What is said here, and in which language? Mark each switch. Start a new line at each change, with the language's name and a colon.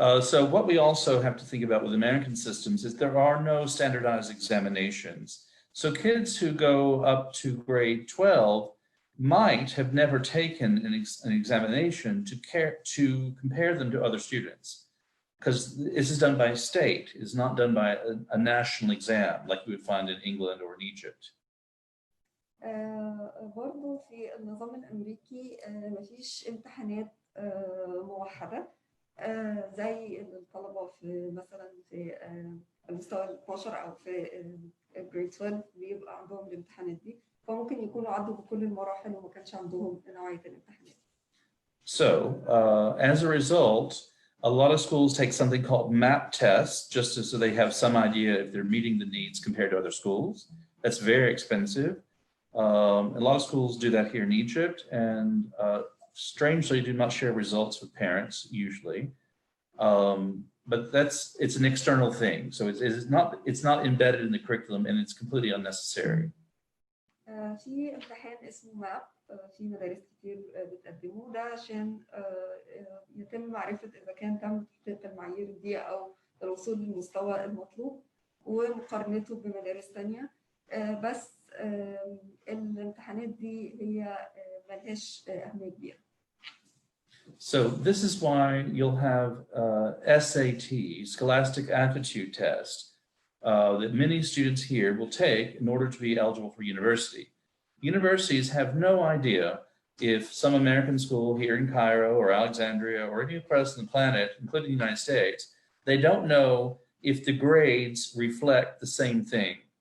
English: So what we also have to think about with American systems is there are no standardized examinations. So kids who go up to grade 12 might have never taken an examination to compare them to other students, because this is done by state. It's not done by a national exam like we would find in England or in Egypt.
Arabic: برضو في النظام الأمريكي مفيش امتحانات موحدة زي الطلبة في مثلا في المستوى ال 12 أو في جريد 12 بيبقى عندهم الامتحانات دي، فممكن يكونوا عدوا بكل المراحل وما كانش عندهم نوعية الامتحانات.
English: So as a result, a lot of schools take something called MAP tests just so they have some idea if they're meeting the needs compared to other schools. That's very expensive. A lot of schools do that here in Egypt, and strangely do not share results with parents usually. But it's an external thing, so it's not embedded in the curriculum, and it's completely unnecessary.
Arabic: في امتحان اسمه ماب في مدارس كتير بتقدمه ده عشان يتم معرفة إذا كان تم تحقيق المعايير دي أو الوصول للمستوى المطلوب ومقارنته بمدارس تانية، بس الامتحانات دي هي ملهاش أهمية كبيرة.
English: So this is why you'll have SAT, Scholastic Aptitude Test, that many students here will take in order to be eligible for university. Universities have no idea if some American school here in Cairo or Alexandria or any place on the planet, including the United States, they don't know if the grades reflect the same thing.